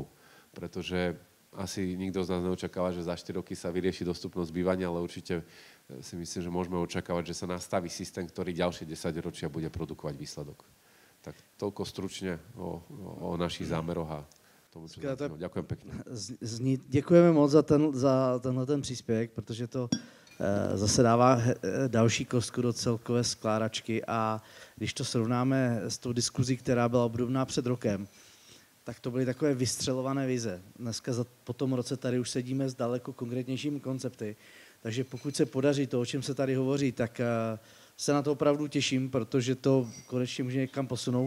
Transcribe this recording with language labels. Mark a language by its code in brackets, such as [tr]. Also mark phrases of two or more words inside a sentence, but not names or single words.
[sk] Pretože asi nikto z nás neočakáva, že za 4 roky sa vyrieši dostupnosť bývania, ale určite si myslím, že môžeme očakávať, že sa nastaví systém, ktorý ďalšie 10 ročia bude produkovať výsledok. Tak toľko stručne o našich zámeroch a tomu, čo ďakujem pekne. [cs] Děkujeme moc za tenhle ten příspěvek, protože to zase dává další kostku do celkové skládačky a když to srovnáme s tou diskuzí, která byla obdobná před rokem, tak to byly takové vystřelované vize. Dneska po tom roce tady už sedíme s daleko konkrétnějšími koncepty, takže pokud se podaří to, o čem se tady hovoří, tak se na to opravdu těším, protože to konečně může někam posunout.